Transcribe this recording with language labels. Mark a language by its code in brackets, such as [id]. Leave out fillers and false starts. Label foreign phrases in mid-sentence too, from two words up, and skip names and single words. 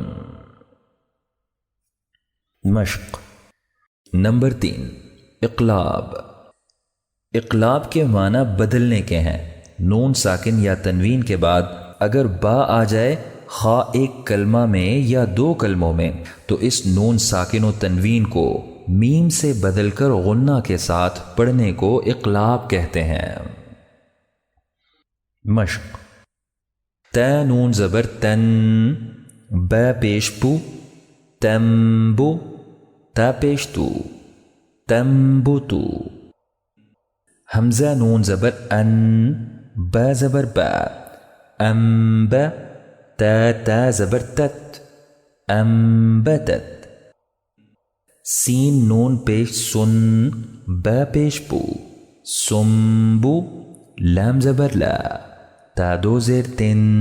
[ur] مشق نمبر 3، اقلاب، اقلاب کے معنی بدلنے کے ہیں، نون ساکن یا تنوین کے بعد اگر با آ جائے خواہ ایک کلمہ میں یا دو کلموں میں تو اس نون ساکن و تنوین کو میم سے بدل کر غنہ کے ساتھ پڑھنے کو اقلاب کہتے ہیں۔ مشق، تا نون زبر تن، با پیش پو، تنبو، تا پیش تو، تنبتو، حمزہ نون زبر ان، با زبر با، انبا، تا زبر تت، انبتت، سین نون پیش سن، با پیش پو، سنبو، لام زبر لا، تا دو زیر تن،